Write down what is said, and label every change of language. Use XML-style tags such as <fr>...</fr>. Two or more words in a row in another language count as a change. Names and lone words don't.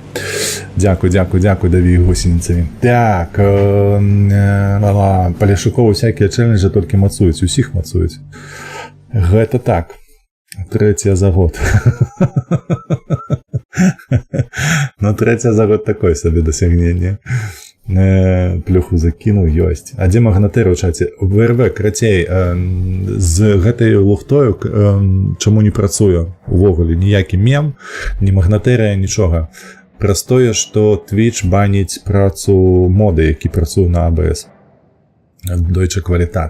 <uk>Дякую, дякую, дякую, Даві Гусеницеві. Так, Полішукову всякі челенджі тільки мацують, усіх мацують.</uk> <be>Гэта так.</be> <uk>Третя за год. Ну, третя за год такое собі досягнення. Плюху закинув,</uk> <be>ёсць. А дзе магнатэры ў чаце? ВРВ, крацей, з гэтай лухтою чаму не працуе увогуле ніякі мем, ні магнатэрыя, нічога. Простое, што Twitch баніць працу моды, які працуе на ABS.</be> <de>Deutsche Qualität.</de>